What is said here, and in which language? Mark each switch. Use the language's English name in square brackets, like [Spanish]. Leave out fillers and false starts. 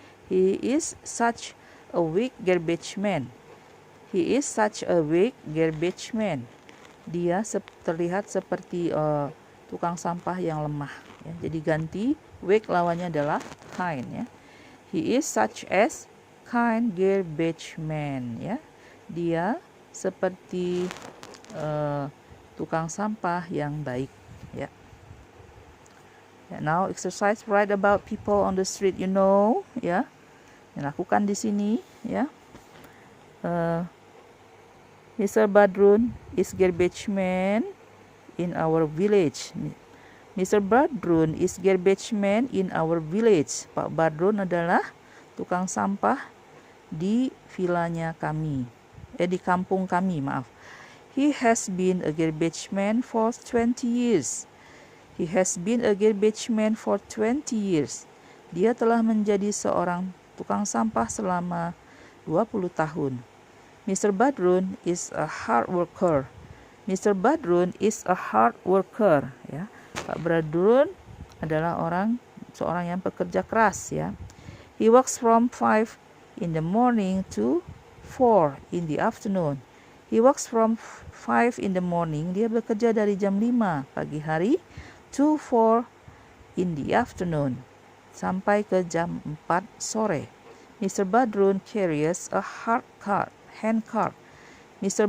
[English] He is such a weak garbage man. He is such a weak garbage man. [Indonesian] Dia terlihat seperti tukang sampah yang lemah. Ya. Jadi ganti, weak lawannya adalah kind. Ya. [English] He is such as kind garbage man. [Indonesian] Ya. Dia seperti tukang sampah yang baik. Ya. [English] Now exercise, write about people on the street you know. [Indonesian] Ya. Lakukan di sini. Ya. [English] Mr. Badrun is garbage man in our village. Mr. Badrun is garbage man in our village. [Indonesian] Pak Badrun adalah tukang sampah di vilanya kami. Di kampung kami, maaf. [English] He has been a garbage man for 20 years. He has been a garbage man for 20 years. [Indonesian] Dia telah menjadi seorang tukang sampah selama 20 tahun. Mr. [English] Badrun is a hard worker. Mr. Badrun is a hard worker. Ya. [Indonesian] Pak Badrun adalah seorang yang pekerja keras. Ya. [English] He works from 5 in the morning to 4 in the afternoon. He works from 5 in the morning. [Indonesian] Dia bekerja dari jam 5 pagi hari [English] to 4 in the afternoon. [Indonesian] Sampai ke jam 4 sore. [English] Mr. Badrun carries a handcart. [Indonesian] Mr.